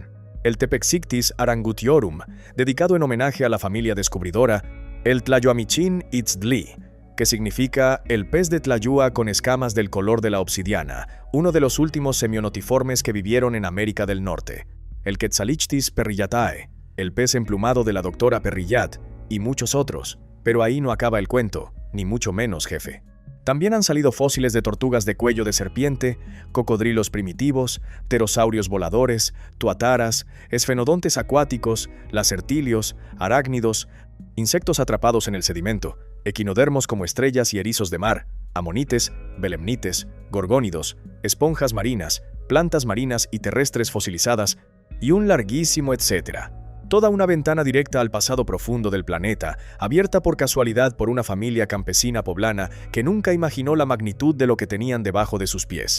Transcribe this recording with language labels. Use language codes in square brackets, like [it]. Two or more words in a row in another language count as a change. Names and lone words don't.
[es] El Tepexictis arangutiorum, dedicado en homenaje a la familia descubridora, el Tlayoamichin itztli, que significa el pez de Tlayua con escamas del color de la obsidiana, uno de los últimos semionotiformes que vivieron en América del Norte, el Quetzalichthys perrillatae, el pez emplumado de la doctora Perrillat, y muchos otros. Pero ahí no acaba el cuento, ni mucho menos, jefe. También han salido fósiles de tortugas de cuello de serpiente, cocodrilos primitivos, pterosaurios voladores, tuataras, esfenodontes acuáticos, lacertilios, arácnidos, insectos atrapados en el sedimento, equinodermos como estrellas y erizos de mar, amonites, belemnites, gorgónidos, esponjas marinas, plantas marinas y terrestres fosilizadas, y un larguísimo etcétera. Toda una ventana directa al pasado profundo del planeta, abierta por casualidad por una familia campesina poblana que nunca imaginó la magnitud de lo que tenían debajo de sus pies.